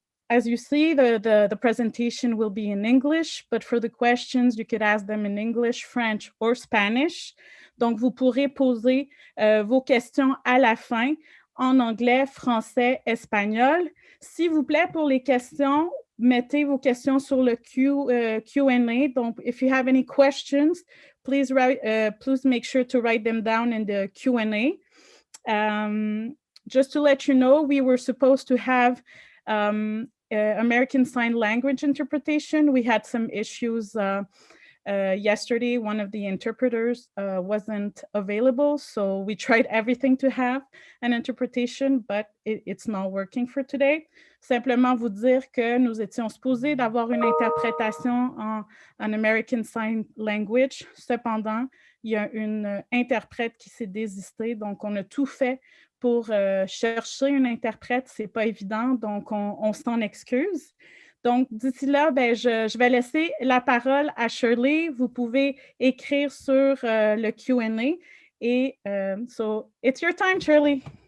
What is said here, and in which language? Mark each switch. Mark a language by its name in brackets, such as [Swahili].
[English] As you see, the presentation will be in English, but for the questions, you could ask them in English, French or Spanish. [French] Donc, vous pourrez poser vos questions à la fin en anglais, français, espagnol. S'il vous plaît, pour les questions, mettez vos questions sur le Q&A. [English] Donc, if you have any questions, please make sure to write them down in the Q&A. Just to let you know, we were supposed to have American Sign Language interpretation. We had some issues yesterday. One of the interpreters wasn't available, so we tried everything to have an interpretation, but it's not working for today. [French] Simplement vous dire que nous étions supposés d'avoir une interprétation en American Sign Language. Cependant, il y a une interprète qui s'est désistée, donc on a tout fait pour chercher une interprète. C'est pas évident, donc on s'en excuse. Donc, d'ici là, je vais laisser la parole à Shirley. Vous pouvez écrire sur le Q&A. [English] Et so, it's your time, Shirley.